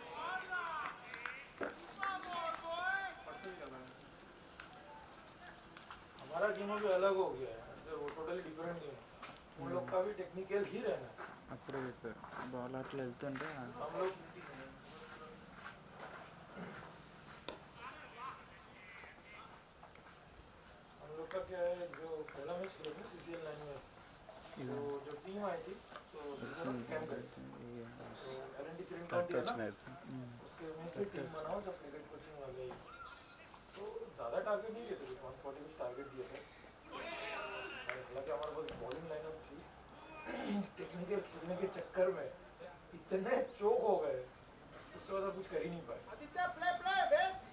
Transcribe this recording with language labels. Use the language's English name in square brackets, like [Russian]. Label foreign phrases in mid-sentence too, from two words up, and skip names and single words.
[Hindi] हमारा गेम अभी अलग हो गया है वो [English] totally different game [Hindi] उन लोग का भी टेक्निकल ही रहना है [Telugu] అప్పుడే చెప్పారు బాల్ అట్లా వెళ్తుంటే [Hindi] हम लोग का क्या है जो पहला मैच खेले थे CCL 9 में तो जो टीम आई थी तो कैंप गए तो LNT सीरीन काउंटी है ना उसके में से टीम बनाओ सब [English] cricket coaching [Hindi] वाले तो ज़्यादा टारगेट नहीं दिए थे 140 कुछ टारगेट दिए थे हालांकि हमारे पास [English] bowling lineup [Hindi] थी टेक्निकल खेलने के चक्कर में इतने चोक हो गए उसके बाद कुछ कर ही नहीं पाए आदित्य प्ले